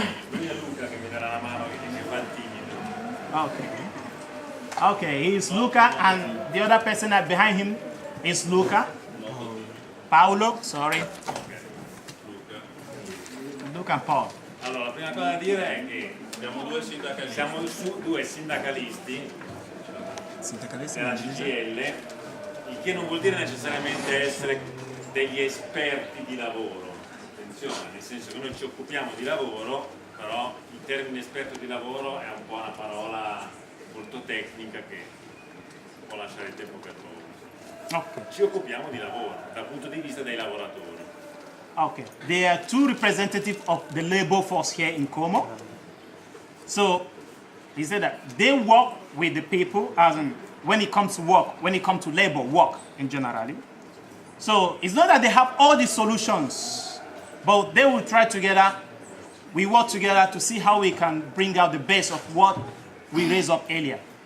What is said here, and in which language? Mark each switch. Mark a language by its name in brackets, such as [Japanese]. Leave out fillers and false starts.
[Italian] Lui è Luca che mi darà la mano, che mi fa il timido. [English] Okay. Okay, he's Luca, and the other person that behind him is Luca. Paolo, sorry. Luca and Paul. [Italian] Allora, la prima cosa da dire è che siamo due sindacalisti della CGIL, il che non vuol dire necessariamente essere degli esperti di lavoro. Attenzione, nel senso che noi ci occupiamo di lavoro, però il termine esperto di lavoro è un po' una parola molto tecnica che può lasciare il tempo per loro. [English] Okay. [Italian] Ci occupiamo di lavoro dal punto di vista dei lavoratori. [English] Okay. There are two representatives of the labor force here in Como. So he said that they work with the people as in when it comes to work, when it comes to labor, work in generally. So it's not that they have all the solutions, but they will try together, we work together to see how we can bring out the best of what we raised up earlier.